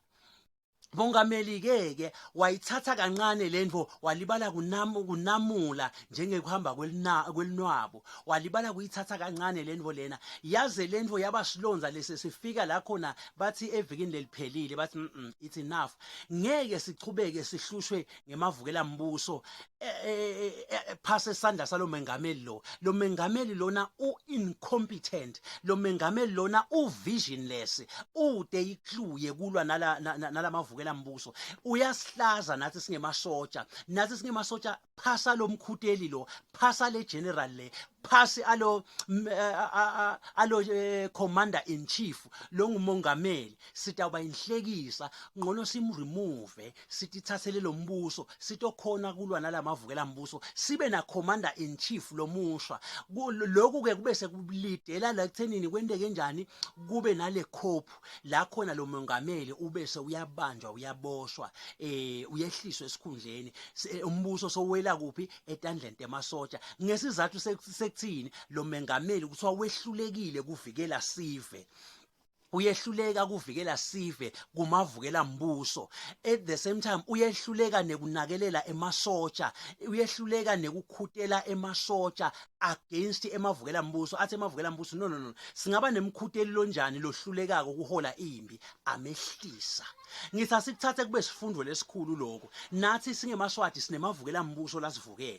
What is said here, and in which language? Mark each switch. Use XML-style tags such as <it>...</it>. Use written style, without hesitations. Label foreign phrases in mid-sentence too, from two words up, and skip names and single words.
<ss>Mongameli ke wayithatha kancane lendvo walibala kunamula njengekuhamba kwelinwabo walibala kuyithatha kancane lendvo lena yaze lendvo yabasilonza lesifika la khona bathi evikini leliphelile bathi</ss> <en>it's enough</en> <ss>ngeke sichubeke sihlushwe ngemavukelambuso phase sandla salo mengameli lo mengameli lona incompetent lo mengameli lona visionless ude ikluye kulwa nalamavukelambuso vukelambuso uyasihlaza nathi singemasotsha phasa lo mkhuteli lo, phasa le general le, phasi alo</ss> <en>commander in chief</en> <ss>lo ngumongameli, sitawuba inhlekisa ngcono simremove, sithi thathele lo mbuso sitokhona kulwa nalamavukelambuso, sibe na</ss> <en>commander in chief</en> <ss>lo musha. Lokhu ke kube sekulidela la ekuthenini kwendeke njani, kube nale khophu la khona lo mongameli ubese uyabanjwa, uyaboshwa, uyehliswa esikhundleni, umbuso sowela kuphi etandleni temasotsha. Ngesizathu sekuthini lo mongameli kuthiwa wehlulekile kuvikela sive, uyehluleka kuvikela sive kumavukelambuso,</ss> <en>at the same time</en> <ss>uyehluleka nekunakelela emasotsha, uyehluleka nekukhutela emasotsha against emavukelambuso. Athi emavukelambuso no, singaba nemkhuteli lonjani lohlulekako kuhola impi, amehlisa. Ngithi asikuthathe kube sifundo lesikhulu lokho, nathi singeMswati sinemavukelambuso lasivukele.</ss>